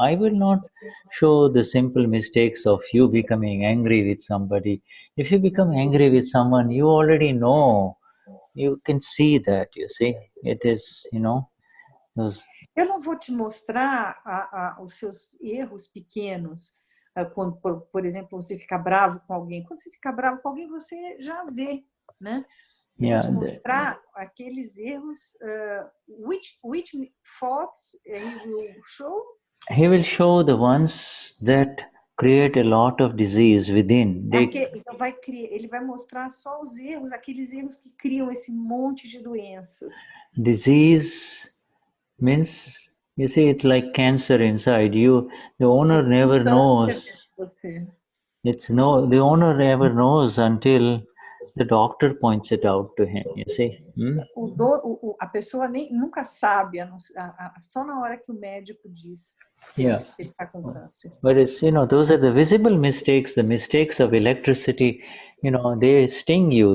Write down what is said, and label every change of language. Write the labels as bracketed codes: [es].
[en] I will not show the simple mistakes of you becoming angry with somebody. If you become angry with someone, you already know. You can see that, you see. It is, [pt] Eu não vou te mostrar os seus erros pequenos. Quando, por exemplo, você fica bravo com alguém. Quando você fica bravo com alguém, você já vê, né? Eu vou te mostrar aqueles erros. [en] Which faults he will show? He will show the ones that create a lot of disease within. [pt] Então ele vai mostrar só os erros, aqueles erros que criam esse monte de doenças. [en] Disease means, you see, it's like cancer inside you. The owner never knows. The owner never knows until the doctor points it out to him, you see. [pt] A pessoa nunca sabe, só na hora que o médico diz que ele está com câncer. [en] But it's, those are the visible mistakes, the mistakes of electricity, they sting you.